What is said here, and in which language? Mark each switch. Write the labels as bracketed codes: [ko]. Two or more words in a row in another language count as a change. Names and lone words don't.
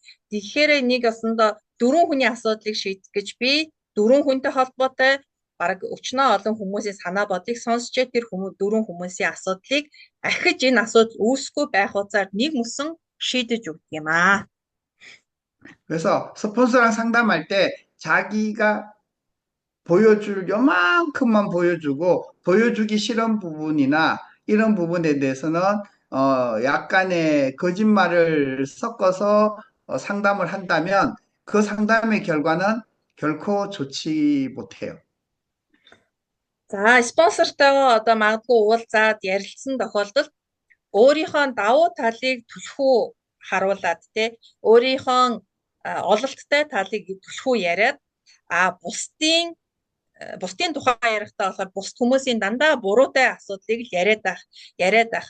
[mn] Тэгэхээр нэг осондоо 4 хүний асуудлыг шийдэх гэж би 4 хүнтэй холбоотой бараг өчнөө олон хүмүүсийн санаа бодлыг сонсчээ тэр 4 хүмүүсийн асуудлыг ахиж энэ асуудал үүсэхгүй байх хугацаар нэг мөсөн шийдэж өгдөг юм аа. [ko] 그래서 스폰서랑 상담할 때 자기가 보여줄 요만큼만 보여주고 보여주기 싫은 부분이나 이런 부분에 대해서는 약간의 거짓말을 섞어서 상담을 한다면 그 상담의 결과는 결코 좋지 못해요. [mn] За спонсортойгоо одоо магадгүй уулзаад ярилцсан тохиолдолд өөрийнхөө давуу талыг түлхүү харуулад те өөрийнхөө ололттой талыг түлхүү яриад бусдын тухай ярихдаа болохоор бусд хүмүүсийн дандаа буруутай асуудлыг л яриад байх.